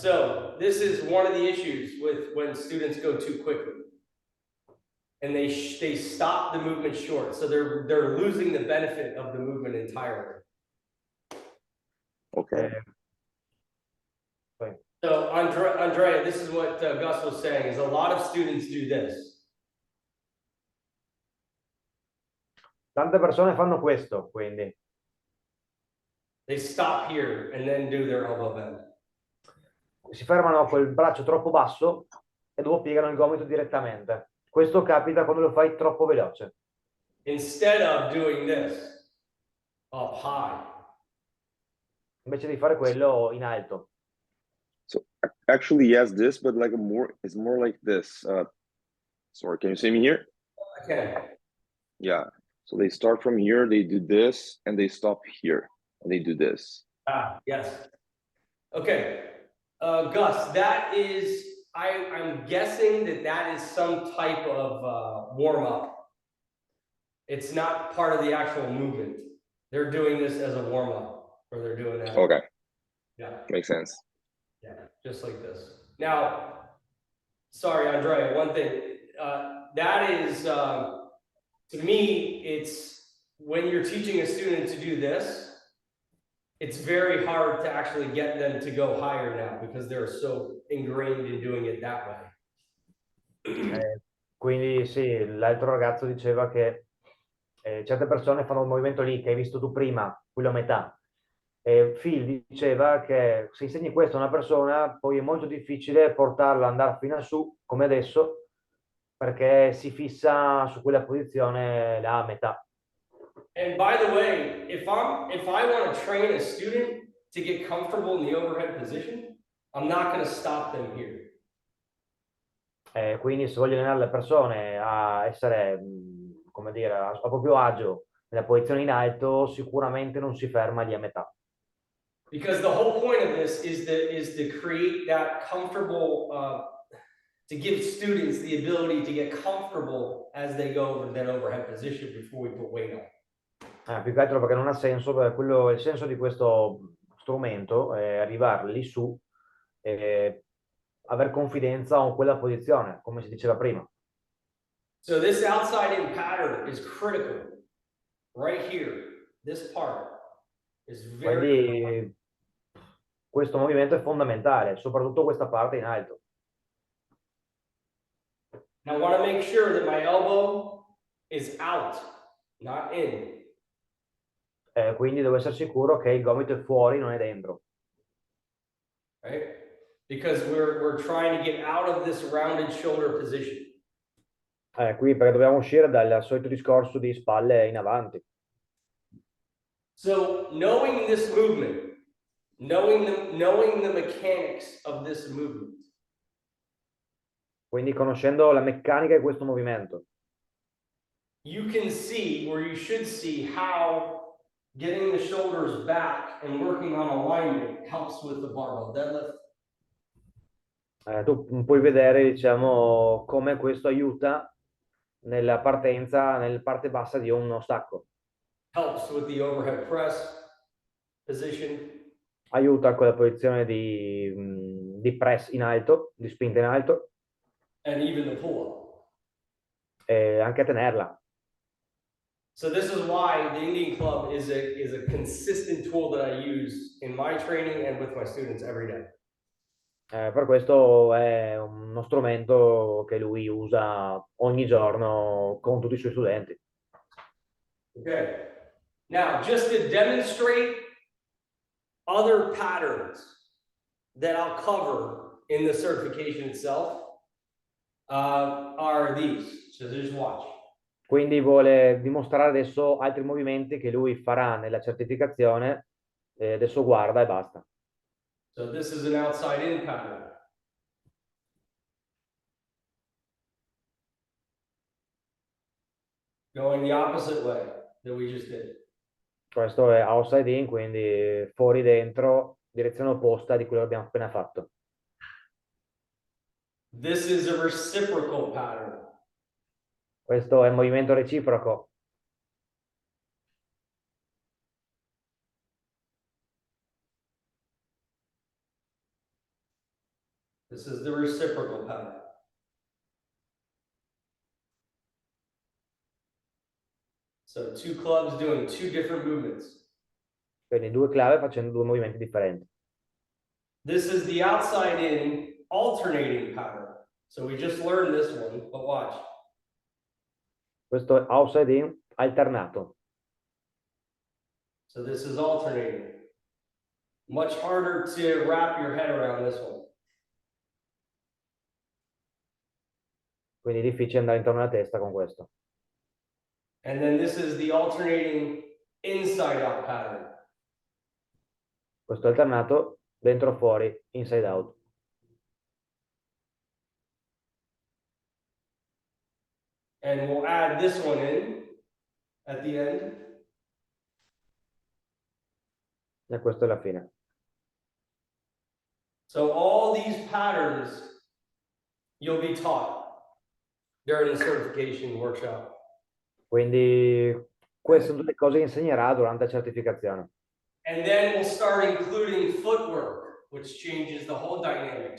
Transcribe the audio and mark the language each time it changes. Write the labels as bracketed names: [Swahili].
[English] So this is one of the issues with when students go too quickly, and they stop the movement short. So they're losing the benefit of the movement entirely. Okay. So Andrea, this is what Gus was saying, is a lot of students do this. [Italian] Tante persone fanno questo, quindi. [English] They stop here and then do their elbow bend. [Italian] Si fermano col braccio troppo basso e dopo piegano il gomito direttamente. Questo capita quando lo fai troppo veloce. [English] Instead of doing this up high. [Italian] Invece di fare quello in alto. [English] So actually, yes, this, but like it's more like this. Sorry, can you see me here? Okay. Yeah. So they start from here, they do this, and they stop here, and they do this. Yes. Okay. Gus, that is, I'm guessing that is some type of warm-up. It's not part of the actual movement. They're doing this as a warm-up, or they're doing that. Okay. Yeah. Makes sense. Yeah, just like this. Now, sorry, Andrea, one thing. That is, to me, it's when you're teaching a student to do this, it's very hard to actually get them to go higher now because they're so ingrained in doing it that way. [Italian] Quindi sì, l'altro ragazzo diceva che certe persone fanno un movimento lì che hai visto tu prima, quello a metà. Phil diceva che se insegni questo a una persona poi è molto difficile portarla ad andare fino a su, come adesso, perché si fissa su quella posizione là a metà. [English] And by the way, if I want to train a student to get comfortable in the overhead position, I'm not going to stop them here. [Italian] Quindi se voglio allenare le persone a essere, come dire, a proprio agio nella posizione in alto, sicuramente non si ferma lì a metà. [English] Because the whole point of this is to create that comfortable, to give students the ability to get comfortable as they go over that overhead position before we put weight on. [Italian] Più che altro perché non ha senso, perché il senso di questo strumento è arrivare lì su e aver confidenza con quella posizione, come si diceva prima. [English] So this outside in pattern is critical. Right here, this part is very. [Italian] Quindi questo movimento è fondamentale, soprattutto questa parte in alto. [English] Now I want to make sure that my elbow is out, not in. [Italian] Quindi devo essere sicuro che il gomito è fuori, non è dentro. [English] right? Because we're trying to get out of this rounded shoulder position. [Italian] Qui perché dobbiamo uscire dal solito discorso di spalle in avanti. [English] So knowing this movement, knowing the mechanics of this movement, [Italian] Quindi conoscendo la meccanica di questo movimento, [English] you can see, or you should see, how getting the shoulders back and working on alignment helps with the barbell deadlift. [Italian] tu puoi vedere, diciamo, come questo aiuta nella partenza, nella parte bassa di uno stacco. [English] Helps with the overhead press position. [Italian] Aiuta con la posizione di press in alto, di spinta in alto, [English] And even the pull-up. [Italian] e anche a tenerla. [English] So this is why the Indian Club is a consistent tool that I use in my training and with my students every day. [Italian] Per questo è uno strumento che lui usa ogni giorno con tutti i suoi studenti. [English] Okay. Now, just to demonstrate other patterns that I'll cover in the certification itself, are these. So just watch. [Italian] Quindi vuole dimostrare adesso altri movimenti che lui farà nella certificazione. Adesso guarda e basta. [English] So this is an outside in pattern. Going the opposite way that we just did. [Italian] Questo è outside in, quindi fuori dentro, direzione opposta di quello che abbiamo appena fatto. [English] This is a reciprocal pattern. [Italian] Questo è il movimento reciproco. [English] This is the reciprocal pattern. So two clubs doing two different movements. [Italian] Quindi due clave facendo due movimenti differenti. [English] This is the outside in alternating pattern. So we just learned this one, but watch. [Italian] Questo è outside in alternato. [English] So this is alternating. Much harder to wrap your head around this one. [Italian] Quindi è difficile andare intorno alla testa con questo. [English] And then this is the alternating inside out pattern. [Italian] Questo è alternato dentro fuori, inside out. [English] And we'll add this one in at the end. [Italian] E questa è la fine. [English] So all these patterns you'll be taught during the certification workshop. [Italian] Quindi queste sono tutte cose che insegnerà durante la certificazione. [English] And then we'll start including footwork, which changes the whole dynamic.